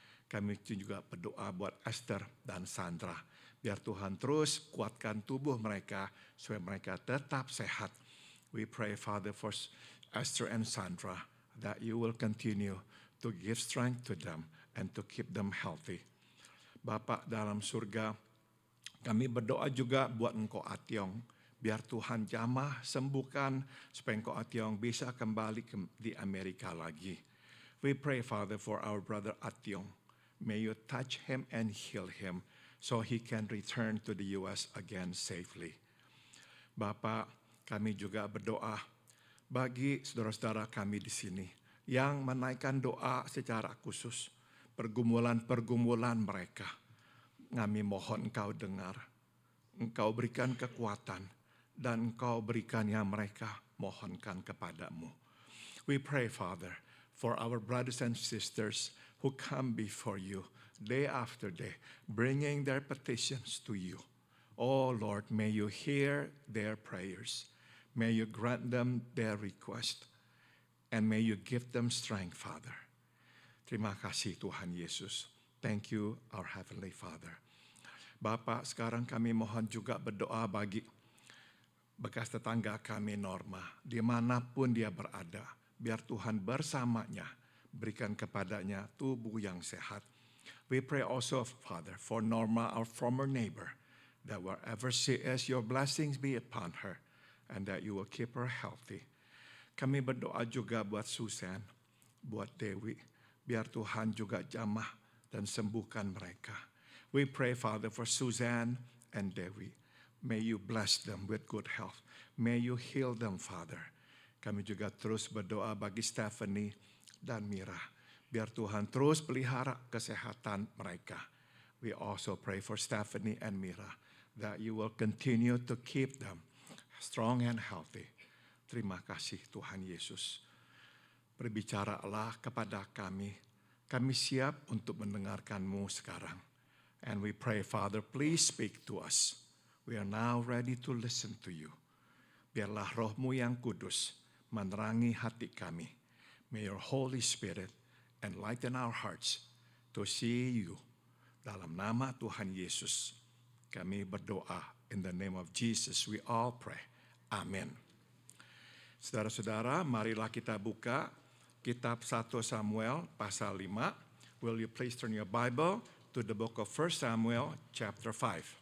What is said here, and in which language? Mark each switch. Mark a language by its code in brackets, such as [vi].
[id] Kami juga berdoa buat Esther dan Sandra. Biar Tuhan terus kuatkan tubuh mereka, supaya mereka tetap sehat. [en] We pray, Father, for Esther and Sandra, that you will continue to give strength to them and to keep them healthy. [id] Bapak dalam surga, kami berdoa juga buat Engkau Ationg. Biar Tuhan jamah, sembuhkan, supaya Engkau Ationg bisa kembali di Amerika lagi. [en] We pray, Father, for our brother Ationg. May you touch him and heal him, so he can return to the U.S. again safely. [id] Bapak, kami juga berdoa bagi saudara-saudara kami di sini yang menaikkan doa secara khusus, pergumulan-pergumulan mereka. Kami mohon Engkau dengar, Engkau berikan kekuatan, dan Engkau berikan yang mereka mohonkan kepadamu. [en] We pray, Father, for our brothers and sisters who come before you day after day, bringing their petitions to you. Oh Lord, may you hear their prayers. May you grant them their request. And may you give them strength, Father. [id] Terima kasih Tuhan Yesus. [en] Thank you, our Heavenly Father. [id] Bapak, sekarang kami mohon juga berdoa bagi bekas tetangga kami Norma, dimanapun dia berada. Biar Tuhan bersamanya, berikan kepadanya tubuh yang sehat. [en] We pray also, Father, for Norma, our former neighbor, that wherever she is, your blessings be upon her, and that you will keep her healthy. [id] Kami berdoa juga buat Susan, buat Dewi, biar Tuhan juga jamah dan sembuhkan mereka. [en] We pray, Father, for Suzanne and Dewi. May you bless them with good health. May you heal them, Father. [id] Kami juga terus berdoa bagi Stephanie dan Mira. Biar Tuhan terus pelihara kesehatan mereka. [en] We also pray for Stephanie and Mira, that you will continue to keep them strong and healthy. [id] Terima kasih Tuhan Yesus. Berbicaralah kepada kami. Kami siap untuk mendengarkan-Mu sekarang. [en] And we pray, Father, please speak to us. We are now ready to listen to you. [id] Biarlah Roh-Mu yang kudus menerangi hati kami. [en] May your Holy Spirit enlighten our hearts to see you. [id] Dalam nama Tuhan Yesus, kami berdoa. [en] In the name of Jesus, we all pray. [id] Amin. Saudara-saudara, marilah kita buka kitab 1 Samuel pasal 5. [en] Will you please turn your Bible to the book of 1 Samuel chapter 5.